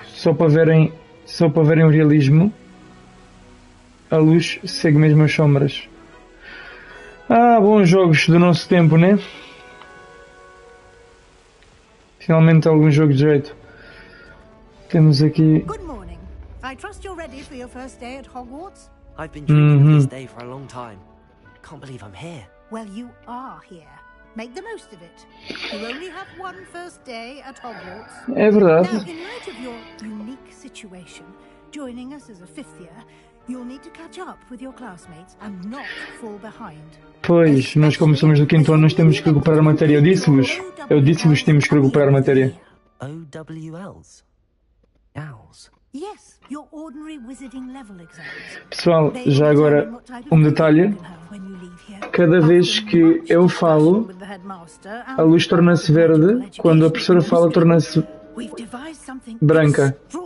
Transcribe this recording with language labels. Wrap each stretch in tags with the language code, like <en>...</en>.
<pt>Só para verem o realismo. A luz segue mesmo as sombras. Ah, bons jogos do nosso tempo, né? Finalmente algum jogo de jeito. Temos aqui...</pt> <en>Good morning. I trust you're ready for your first day at Hogwarts. I've been dreaming of this day for a long time. Can't believe I'm here. Well, you are here. Make the most of it. You only have one first day at Hogwarts.</en> <pt>É verdade.</pt> <en>Now, in light of your unique situation, joining us as a 5th year, you'll need to catch up with your classmates and not fall behind.</en> <pt>Pois, nós como somos do 5º ano, nós temos que recuperar matéria. Eu disse-vos que temos que recuperar matéria.</pt> <en>OWLs. Owls. Yes, your ordinary wizarding level exams.</en> <pt>Pessoal, já agora um detalhe. Cada vez que eu falo, a luz torna-se verde. Quando a professora fala, torna-se branca.</pt>